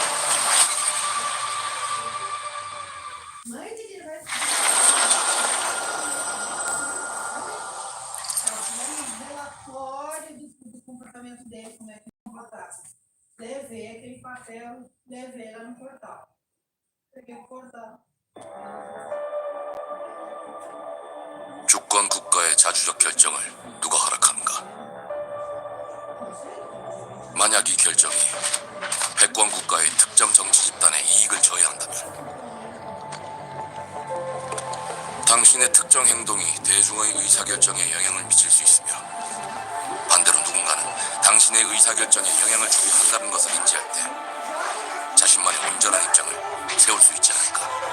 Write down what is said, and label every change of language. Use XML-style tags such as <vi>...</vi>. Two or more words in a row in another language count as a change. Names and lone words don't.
<pt>Relatório do comportamento dele, como é que ele atrás. Levei aquele papel, levei lá no portal. Peguei o portal.</pt> <ko>주권 국가의 자주적 결정을 누가 허락하는가? 만약 이 결정이 패권 국가의 특정 정치 집단의 이익을 저해한다면 당신의 특정 행동이 대중의 의사결정에 영향을 미칠 수 있으며 반대로 누군가는 당신의 의사결정에 영향을 주게 한다는 것을 인지할 때 자신만의 온전한 입장을 세울 수 있지 않을까?</ko>